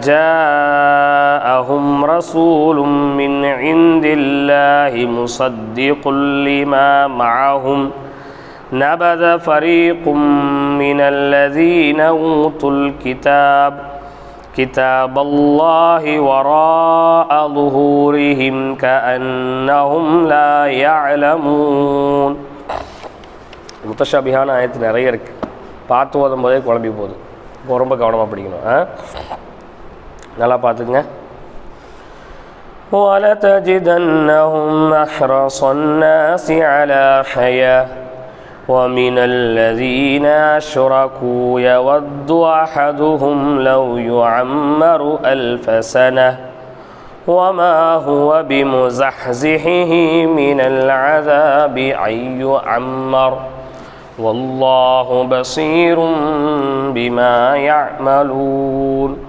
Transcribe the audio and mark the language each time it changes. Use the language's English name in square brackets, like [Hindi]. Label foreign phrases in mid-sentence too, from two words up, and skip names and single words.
[Arabic] جاءهم رسول من عند الله مصدق لما معهم نبذ فريق من الذين أوتوا كتاب الله وراء ظهورهم كأنهم لا يعلمون. [Tamil] முத்தஷாபிஹான ஆயத்து நிறைய இருக்குது. பார்த்து ஓதும் போதே குழம்பி போகுது. இப்போ ரொம்ப கவனமாக படிக்கணும். நல்லா பார்த்துக்குங்க. [Arabic] وَلَتَجِدَنَّهُمْ أَحْرَصَ النَّاسِ عَلَى حَيَاةٍ وَمِنَ الَّذِينَ أَشْرَكُوا يَوَدُّ أَحَدُهُمْ لَوْ يُعَمَّرُ 1000 سَنَةٍ وَمَا هُوَ بِمُزَحْزِحِهِ مِنَ الْعَذَابِ أَن يُعَمَّرَ والله بصير بما يعملون